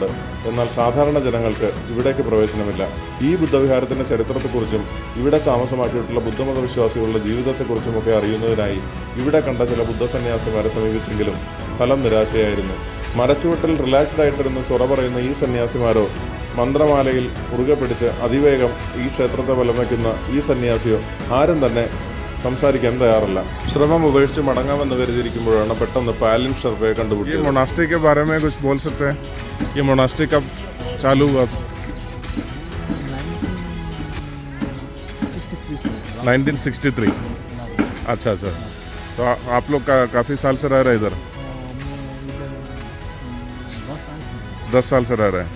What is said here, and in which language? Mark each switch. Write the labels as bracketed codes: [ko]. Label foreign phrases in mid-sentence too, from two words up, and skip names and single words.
[ml] എന്നാൽ സാധാരണ ജനങ്ങൾക്ക് ഇവിടേക്ക് പ്രവേശനമില്ല. ഈ ബുദ്ധവിഹാരത്തിൻ്റെ ചരിത്രത്തെക്കുറിച്ചും ഇവിടെ താമസമാക്കിയിട്ടുള്ള ബുദ്ധമത വിശ്വാസികളുടെ ജീവിതത്തെക്കുറിച്ചുമൊക്കെ അറിയുന്നതിനായി ഇവിടെ കണ്ട ചില ബുദ്ധസന്യാസിമാരെ സമീപിച്ചെങ്കിലും ഫലം നിരാശയായിരുന്നു. മരച്ചുവട്ടിൽ റിലാക്സ്ഡ് ആയിട്ടിരുന്ന് സൊറ പറയുന്ന ഈ സന്യാസിമാരോ മന്ത്രമാലയിൽ മുറുകെ പിടിച്ച് അതിവേഗം ഈ ക്ഷേത്രത്തെ വലമയ്ക്കുന്ന ഈ സന്യാസിയോ ആരും തന്നെ സംസാരിക്കാൻ തയ്യാറല്ല. ശ്രമം ഉപേക്ഷിച്ച് മടങ്ങാമെന്ന് കരുതിയിരിക്കുമ്പോഴാണ് പെട്ടെന്ന് പാലിൻ ഷെർപ്പയെ കണ്ടുപിടിച്ചത്. [hi] मोनास्ट्री के बारे में कुछ बोल सकते हैं? ये मोनास्ट्री कब चालू हुआ? 1963। अच्छा अच्छा, तो आप लोग काफ़ी साल से रह रहे हैं इधर? 10 साल से रह रहे हैं।